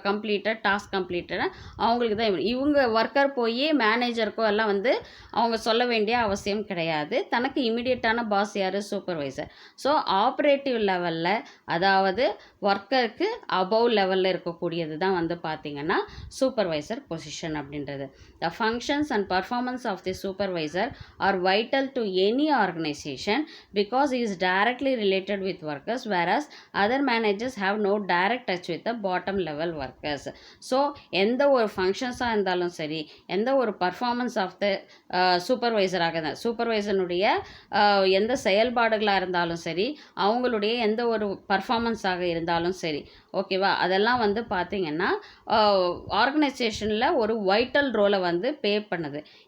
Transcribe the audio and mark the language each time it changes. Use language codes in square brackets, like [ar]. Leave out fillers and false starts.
[ta] Completed task completed அவங்களுக்கு தான். இவங்க ஒர்க்கர் போய் மேனேஜருக்கோ எல்லாம் வந்து அவங்க சொல்ல வேண்டிய அவசியம் கிடையாது. தனக்கு இமிடியட்டான பாஸ் யார்? சூப்பர்வைசர். ஸோ ஆப்ரேட்டிவ் லெவலில், அதாவது ஒர்க்கருக்கு அபவ் லெவலில் இருக்கக்கூடியது தான் வந்து பார்த்திங்கன்னா சூப்பர்வைசர் பொசிஷன் அப்படின்றது. [en] The functions and performance of the supervisor are vital to any organization because he is directly related with workers, whereas other managers have no direct touch with the bottom level workers. [ta] So எந்த ஒரு ஃபங்க்ஷன்ஸாக இருந்தாலும் சரி, எந்த ஒரு performance of the சூப்பர்வைசராக இருந்தால், சூப்பர்வைசனுடைய எந்த செயல்பாடுகளாக இருந்தாலும் சரி, அவங்களுடைய எந்த ஒரு பர்ஃபார்மன்ஸாக இருந்தாலும் சரி, ஓகேவா, அதெல்லாம் வந்து பார்த்திங்கன்னா ஆர்கனைசேஷனில் ஒரு வைட்டல் ரோலை வந்து ப்ளே பண்ணுது.